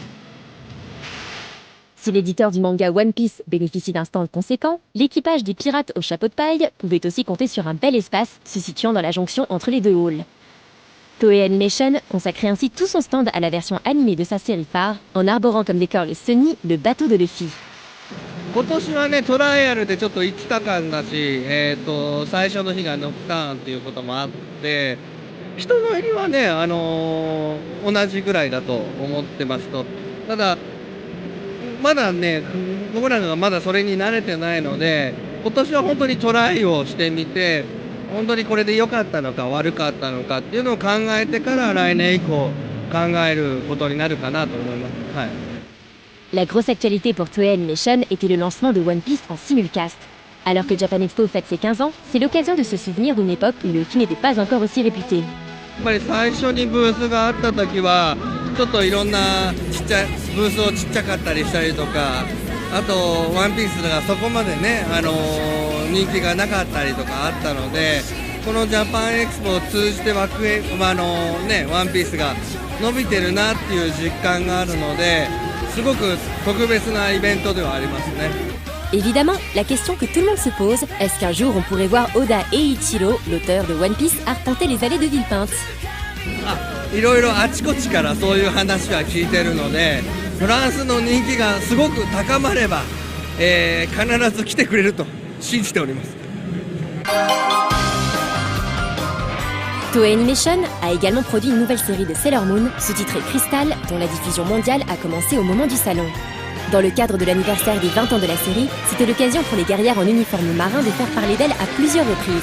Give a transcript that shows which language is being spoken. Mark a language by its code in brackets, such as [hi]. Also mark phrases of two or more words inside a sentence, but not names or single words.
[fr] Si l'éditeur du manga One Piece bénéficie d'un stand conséquent, l'équipage des pirates au chapeau de paille pouvait aussi compter sur un bel espace se situant dans la jonction entre les deux halls. Toei Animation consacrait ainsi tout son stand à la version animée de sa série phare, en arborant comme décor le Sunny, le bateau de Luffy. [ja] 今年はね、トライアルでちょっと5日間だし、最初の日がノックターンっていうこともあって、人の入りはね、同じぐらいだと思ってますと。ただ、まだね、僕らがまだそれに慣れてないので、今年は本当にトライをしてみて、本当にこれで良かったのか悪かったのかっていうのを考えてから来年以降考えることになるかなと思います。はい。 [fr] La grosse actualité pour Toei Animation était le lancement de One Piece en simulcast. Alors que Japan Expo fête ses 15 ans, c'est l'occasion de se souvenir d'une époque où le film n'était pas encore aussi réputé. [ja] やっぱり最初にブースがあった時はちょっといろんなブースをちっちゃかったりしたりとか、あとワンピースがそこまでね人気がなかったりとかあったので、このジャパンエクスポを通じてワンピースが伸びてるなっていう実感があるので、すごく特別なイベントではありますね。 [fr] Évidemment, la question que tout le monde se pose, est-ce qu'un jour on pourrait voir Oda Eiichiro, l'auteur de One Piece, arpenter les allées de Villepinte? [ja] いろいろあちこちからそういう話は聞いてるので、フランスの人気がすごく高まれば、必ず来てくれると信じております。 [fr] Toei Animation a également produit une nouvelle série de Sailor Moon, sous-titrée Crystal, dont la diffusion mondiale a commencé au moment du salon. Dans le cadre de l'anniversaire des 20 ans de la série, c'était l'occasion pour les guerrières en uniforme marin de faire parler d'elles à plusieurs reprises.